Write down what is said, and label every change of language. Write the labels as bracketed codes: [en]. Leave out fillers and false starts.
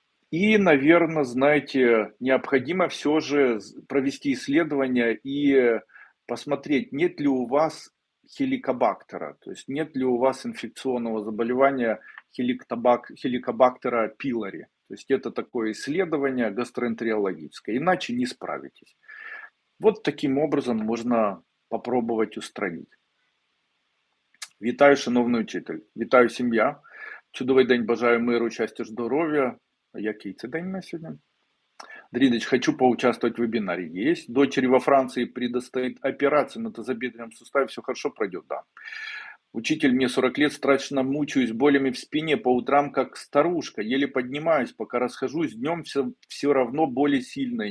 [ru] И, наверное, знаете, необходимо все же провести исследование и посмотреть, нет ли у вас хеликобактера, то есть нет ли у вас инфекционного заболевания хеликобактера пилори. То есть это такое исследование гастроэнтерологическое, иначе не справитесь. Вот таким образом можна попробовать устранить. [uk] Вітаю, шановний учитель. Вітаю, сім'я. Чудовий день, бажаю миру, щастя, здоров'я. Який це день на сьогодні? [ru] Дридыч, хочу поучаствовать в вебинаре. Есть. Дочери во Франции предстоит операция на тазобедренном суставе. Все хорошо пройдет, да. Учитель, мне 40 лет, страшно мучаюсь болями в спине по утрам, как старушка. Еле поднимаюсь, пока расхожусь. Днем все равно боли сильные.